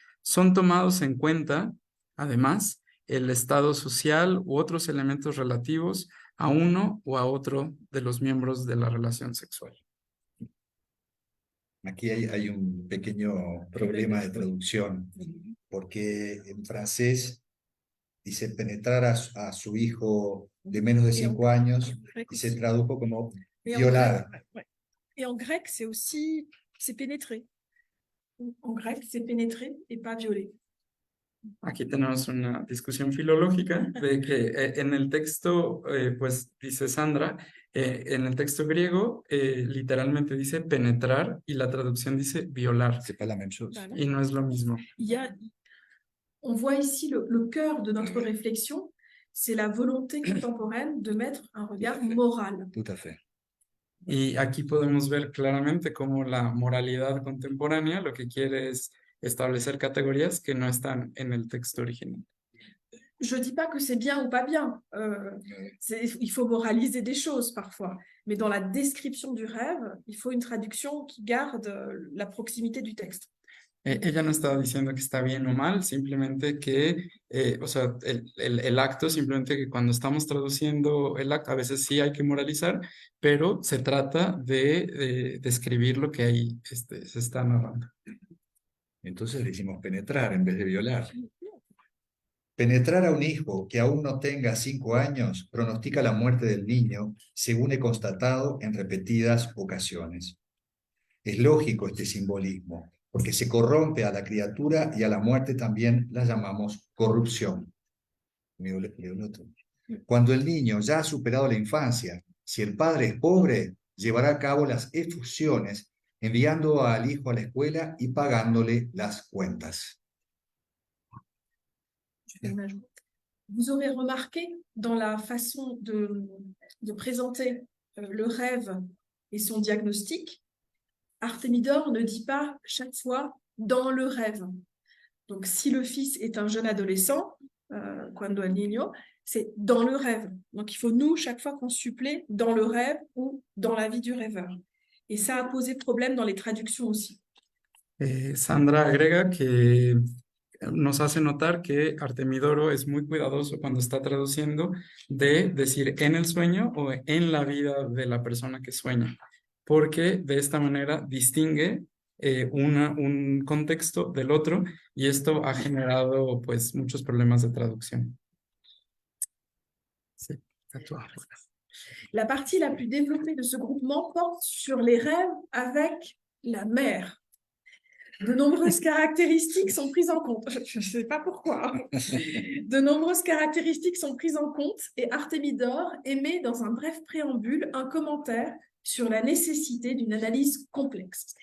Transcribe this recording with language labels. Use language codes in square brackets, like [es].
[es] Son tomados en cuenta, además, el estado social u otros elementos relativos a uno o a otro de los miembros de la relación sexual. Aquí hay un pequeño problema de traducción, porque en francés dice penetrar a su hijo de menos de 5 años y se tradujo como violar. [fr] Et en grec, c'est aussi, c'est pénétrer. En grec, c'est pénétrer et pas violer. [es] Aquí tenemos una discusión filológica de que en el texto, pues dice Sandra, en el texto griego literalmente dice penetrar y la traducción dice violar. [fr] C'est pas la même chose. Voilà. [es] Y no es lo mismo. [fr] On voit ici le cœur de notre réflexion, c'est la volonté contemporaine de mettre un regard moral. Tout à fait. [es] Y aquí podemos ver claramente cómo la moralidad contemporánea lo que quiere es establecer categorías que no están en el texto original. [fr] Je ne dis pas que c'est bien ou pas bien. Il faut moraliser des choses parfois. Mais dans la description du rêve, il faut une traduction qui garde la proximité du texte. [es] Ella no estaba diciendo que está bien o mal, simplemente que, o sea, el acto, simplemente que cuando estamos traduciendo el acto, a veces sí hay que moralizar, pero se trata de describir lo que ahí se está narrando. Entonces decimos penetrar en vez de violar. Penetrar a un hijo que aún no tenga 5 años pronostica la muerte del niño, según he constatado en repetidas ocasiones. Es lógico este simbolismo, porque se corrompe a la criatura y a la muerte también la llamamos corrupción. Cuando el niño ya ha superado la infancia, si el padre es pobre, llevará a cabo las efusiones, enviando al hijo a la escuela y pagándole las cuentas. [fr] Vous aurez remarqué dans la façon de présenter le rêve et son diagnostic, Artemidor ne dit pas chaque fois dans le rêve. Donc si le fils est un jeune adolescent, [es] cuando el niño, [fr] c'est dans le rêve. Donc il faut nous, chaque fois qu'on supplée dans le rêve ou dans la vie du rêveur. Et ça a posé problème dans les traductions aussi. [es] Sandra agrega que nos hace notar que Artemidoro es muy cuidadoso cuando está traduciendo de decir en el sueño o en la vida de la persona que sueña, porque de esta manera distingue un contexto del otro y esto ha generado pues muchos problemas de traducción. Sí, [fr] la partie la plus développée de ce groupement porte sur les rêves avec la mère. De nombreuses caractéristiques sont prises en compte. Je ne sais pas pourquoi. De nombreuses caractéristiques sont prises en compte et Artemidor émet dans un bref préambule un commentaire sur la nécessité d'une analyse complexe.